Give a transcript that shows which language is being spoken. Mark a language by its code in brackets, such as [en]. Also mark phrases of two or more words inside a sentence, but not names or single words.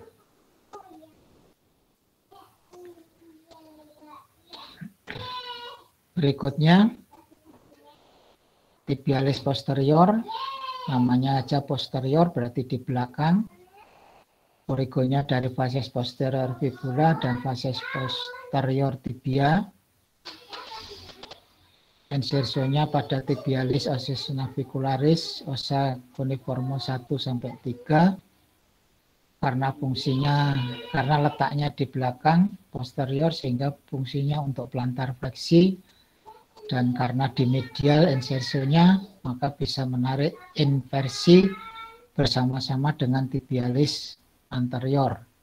[id] Berikutnya tibialis posterior, namanya aja posterior berarti di belakang. Origonya dari facies posterior fibula dan facies posterior tibia. Insersionya pada tibialis ossis navicularis, ossa cuneiform 1-3. Karena letaknya di belakang posterior sehingga fungsinya untuk plantar fleksi, dan karena di medial insersionya maka bisa menarik inversi bersama-sama dengan tibialis anterior.